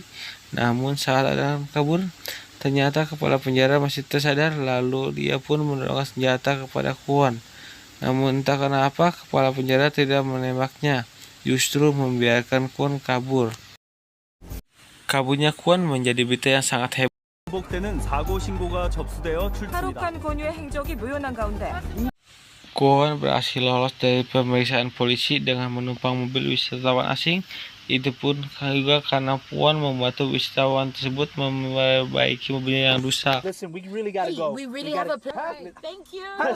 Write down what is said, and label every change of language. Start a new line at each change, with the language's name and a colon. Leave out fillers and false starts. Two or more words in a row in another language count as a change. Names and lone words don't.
Indonesian: Namun saat akan kabur, ternyata kepala penjara masih tersadar, lalu dia pun mendorongkan senjata kepada Kwon. Namun entah kenapa kepala penjara tidak menembaknya, justru membiarkan Kwon kabur. Kaburnya Kwon menjadi berita yang sangat heboh.
Korean: 반복되는 사고 신고가 접수되어 출동이다. 탈옥한 권유의 행적이 묘연한 가운데
Indonesian: Kwon berhasil lolos dari pemeriksaan polisi dengan menumpang mobil wisatawan asing. Itu pun juga karena Kwon membantu wisatawan tersebut memperbaiki mobilnya yang rusak.
English: Listen, we really gotta go. we really have a plan. Thank you.